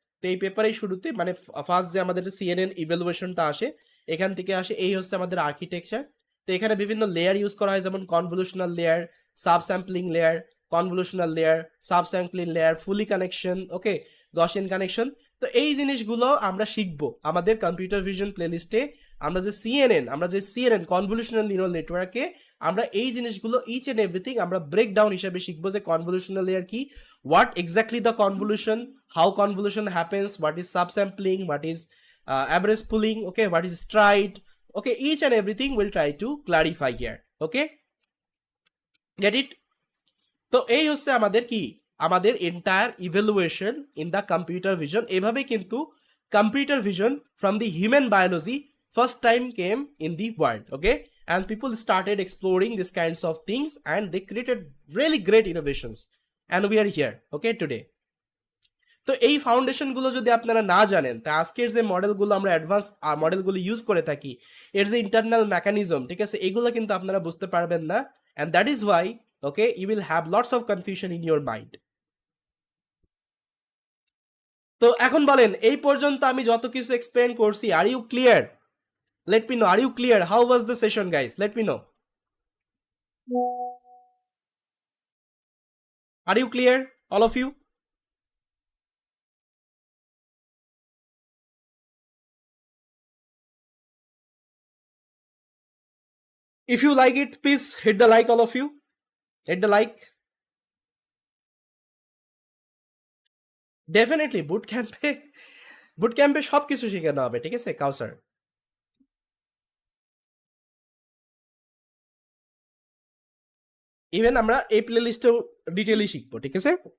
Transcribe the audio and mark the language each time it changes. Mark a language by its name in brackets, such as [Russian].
[Bangla] তো এই পেপারেই শুরুতে মানে ফার্স্ট যে আমাদের সিএনএন ইভ্যালুয়েশনটা আসে এখান থেকে আসে, এই হচ্ছে আমাদের আর্কিটেকচার। তো এখানে বিভিন্ন লেয়ার ইউজ করা হয়, যেমন কনভলিউশনাল layer, sub sampling layer, কনভলিউশনাল layer, sub sampling layer, ফুলি কানেকশন, ওকে, গসিয়ান কানেকশন। তো এই জিনিসগুলো আমরা শিখবো আমাদের কম্পিউটার ভিশন প্লেলিস্টে। আমরা যে সিএনএন কনভলিউশনাল নিউরাল নেটওয়ার্কে আমরা এই জিনিসগুলো ইচ এন্ড এভরিথিং আমরা ব্রেকডাউন হিসেবে শিখবো, যে কনভলিউশনাল লেয়ার কি, [English] what exactly the convolution, how convolution happens, what is subsampling, what is average pooling, okay, what is stride, okay, each and everything we'll try to clarify here, okay, get it? [Bangla] তো এই হচ্ছে আমাদের কি, আমাদের entire evaluation in the computer vision. এভাবে কিন্তু [English] Computer vision from the human biology first time came in the world, okay, and people started exploring these kinds of things and they created really great innovations and we are here, okay, today. [Bangla] তো এই ফাউন্ডেশনগুলো যদি আপনারা না জানেন, তা আজকের যে মডেলগুলো আমরা অ্যাডভান্স মডেলগুলো ইউজ করে থাকি, এর যে ইন্টারনাল মেকানিজম, ঠিক আছে, এগুলো কিন্তু আপনারা বুঝতে পারবেন না, [English] And that is why, okay, you will have lots of confusion in your mind. [Bangla] তো এখন বলেন, এই পর্যন্ত আমি যত কিছু এক্সপ্লেন করছি, [English] Are you clear? Let me know, are you clear? How was the session guys? Let me know, are you clear all of you? If you like it, please hit the like, all of you. Hit the like. [Bangla] Definitely বুট ক্যাম্পে সব কিছু শেখানো হবে, ঠিক আছে কাউসার। Even আমরা এই play লিস্টেও ডিটেইলি শিখবো, ঠিক আছে।